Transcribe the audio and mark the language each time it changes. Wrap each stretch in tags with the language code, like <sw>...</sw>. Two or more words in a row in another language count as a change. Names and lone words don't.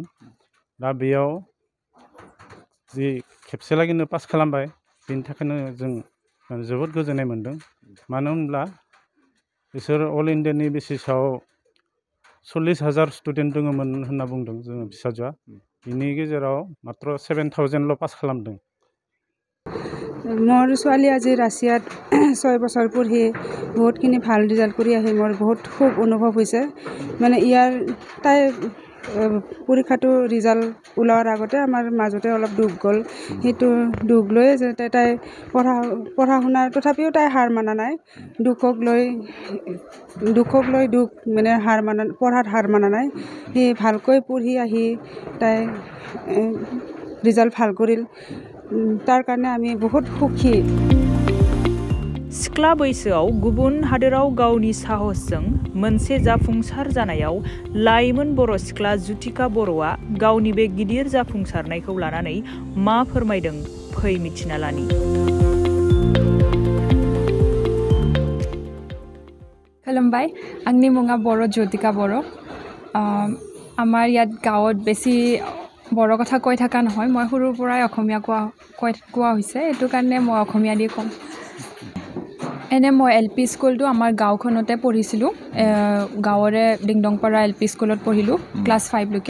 <brx>दा बेयाव जि खेबसे लागैनो पास खालामबाय, बेनि थाखायनो जों जोबोद गोजोननाय मोनदों। मानो होनब्ला बिसोर</brx> <en>all India basis</en> <brx>40,000 स्टुडेन्ट दङमोन होनना बुंदों जोङो फिसाजोआ। बिनि गेजेराव मात्र 7,000ल' पास खालामदों।</brx> <as>মোৰ ছোৱালী আজি ৰাছিয়াত 6 বছৰ পঢ়ি বহুতখিনি ভাল ৰিজাল্ট কৰি আহি মোৰ বহুত খুব অনুভৱ হৈছে। মানে তাই পৰীক্ষাটো ৰিজাল্ট ওলোৱাৰ আগতে আমাৰ মাজতে অলপ দুখ গ'ল। সেইটো দুখ লৈ যে তাই পঢ়া শুনাৰ তথাপিও তাই হাৰ মানা নাই। দুখক লৈ মানে পঢ়াত হাৰ মানা নাই। সি ভালকৈ পঢ়ি আহি তাই ৰিজাল্ট ভাল কৰিল। তাৰ কাৰণে আমি বহুত সুখী।</as> <brx>सिख्ला बैसोआव गुबुन हादोराव गावनि साहसजों मोनसे जाफुंसार जानायाव लाइमोन बर' सिख्ला जुथिका बर'आ गावनि बे गिदिर जाफुंसारनायखौ लानानै मा फोरमायदों फै मिथिना लानि। खुलुमबाय, आंनि मुङा बर' जुथिका बर'।</brx> <as>আমাৰ ইয়াত গাঁৱত বেছি বৰ কথা কৈ থকা নহয়, মই সৰুৰ পৰাই অসমীয়া কোৱা হৈছে, এইটো কাৰণে মই অসমীয়া দি ক'ম। এনে মই LP স্কুলটো আমাৰ গাঁওখনতে পঢ়িছিলোঁ, গাঁৱৰে ডিংডংপাৰা LP স্কুলত পঢ়িলোঁ ক্লাছ 5 লৈকে।</as>